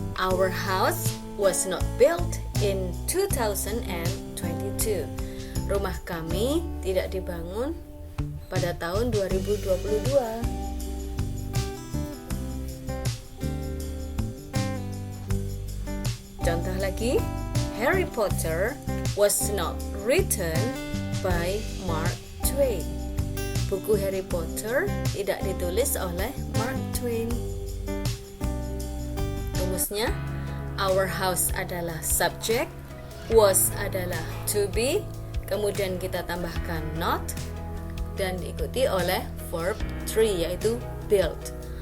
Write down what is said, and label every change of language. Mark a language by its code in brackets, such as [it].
[en] Our house was not built in 2022. [id] Rumah kami tidak dibangun pada tahun 2022. Contoh lagi, [en] Harry Potter was not written by Mark Twain. [id] Buku Harry Potter tidak ditulis oleh Mark Twain. Rumusnya, our house adalah subject, was adalah to be, kemudian kita tambahkan not, dan diikuti oleh verb 3 yaitu built.